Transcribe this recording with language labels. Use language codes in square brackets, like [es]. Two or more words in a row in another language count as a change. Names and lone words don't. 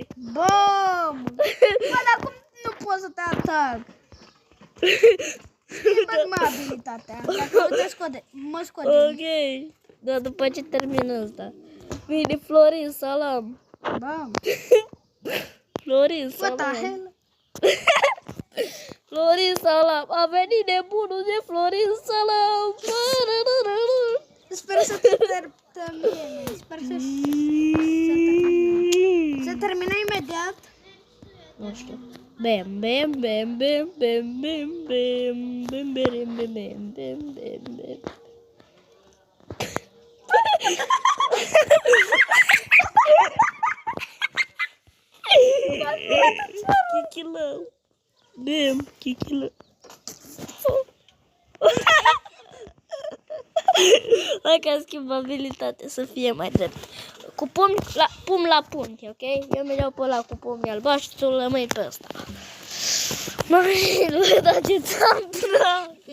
[ro] Bă, dar cum nu pot să te atac? Schimbă-mi abilitatea. Dacă te scode, mă scode. Ok. Dar după ce termin ăsta. Vine Florin Salam. Bă, Florin [en] what the [ro] Salam. [en] hell? [ro] Florin Salam. A venit nebunul de Florin Salam. Sper să te termine. Sper să termine imediat. Nu știu. Bam, bam, bam, bam, bam, bam, bam, bam, bam, bam, bam, bam, bam, bam. Chichilău. Bam, chichilău. Dacă schimb abilitate să fie mai drept. Cu pumn la punct, ok? Eu mereu pe ăla cu pumni albaștri, tu rămâi pe ăsta. Măi, dar ce ți-am tras?